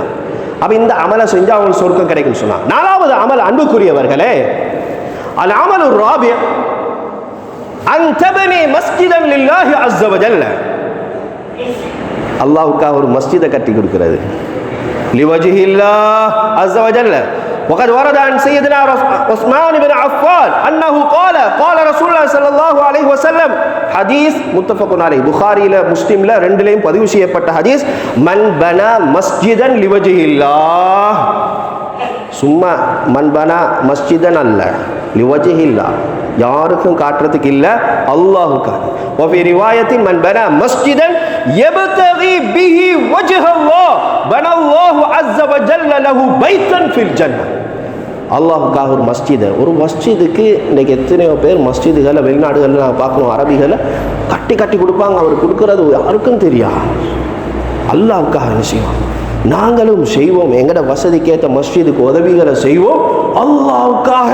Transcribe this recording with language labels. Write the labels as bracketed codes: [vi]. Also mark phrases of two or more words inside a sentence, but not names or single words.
[ta] அப்ப இந்த அமலை செஞ்சா அவங்களுக்கு சொர்க்கம் கிடைக்கும்னு சொன்னாங்க. 4வது அமல் அன்புக்குரியவர்களே, [ar] العمل الرابع أن تبني مسجدا لله عز وجل, [ta] அல்லாஹ்வுக்காக ஒரு மஸ்ஜிதை கட்டி கொடுக்கிறது. [ar] لوجه الله عز وجل. وقد ورد عن سيدنا عثمان بن عفان انه قال رسول الله صلى الله عليه وسلم, [ta] ஹதீஸ் [ar] متفق عليه, [ta] புகாரில முஸ்லிம்ல ரெண்டுலயும் பதிவு செய்யப்பட்ட ஹதீஸ். [ar] من بنى مسجدا لوجه الله, [ta] சும்மா [ar] من بنى مسجدا [ta] அல்ல, லிவஜ்ஹில்லாஹ், யாருக்கும் காட்டுறதுக்கு இல்ல, அல்லாஹ்வுக்காக. [ar] وفي روايه من بنى مسجدا يبتغي به وجه الله بنى الله عز وجل له بيتا في الجنه. [ta] அல்லாஹ்வுக்காக ஒரு மஸ்ஜிதை, ஒரு மஸ்ஜிதுக்கு இன்றைக்கி எத்தனையோ பேர் மஸ்ஜிதுகளை வெளிநாடுகளில் நான் பார்க்கணும், அரபிகளை கட்டி கட்டி கொடுப்பாங்க. அவர் கொடுக்குறது யாருக்கும் தெரியாது. அல்லாஹ்வுக்காக என்ன செய்வோம், நாங்களும் செய்வோம். எங்கட வசதிக்கேற்ற மஸ்ஜிதுக்கு உதவிகளை செய்வோம் அல்லாஹ்வுக்காக.